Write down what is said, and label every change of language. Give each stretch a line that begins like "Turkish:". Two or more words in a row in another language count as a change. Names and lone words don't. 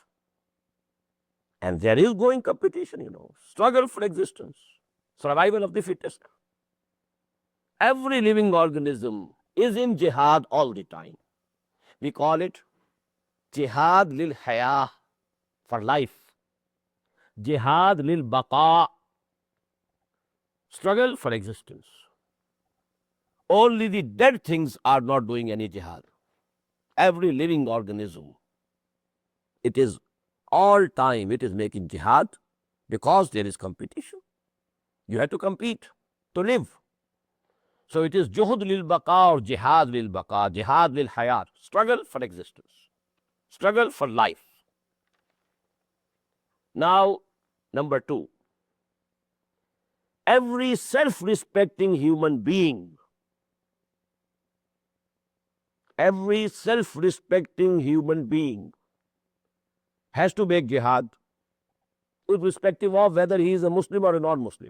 English: And there is going competition, struggle for existence, survival of the fittest. Every living organism is in jihad all the time. We call it
Arabic: جهاد للحياة,
English: for life.
Arabic: جهاد للبقاء,
English: struggle for existence. Only the dead things are not doing any jihad. Every living organism, it is all time, it is making jihad because there is competition. You have to compete to live. So it is
Arabic: جهود للبقاء
English: or
Arabic: جهاد للبقاء, جهاد للحياة,
English: struggle for existence, struggle for life. Now, number two, every self-respecting human being, every self-respecting human being has to make jihad, irrespective of whether he is a Muslim or a non-Muslim.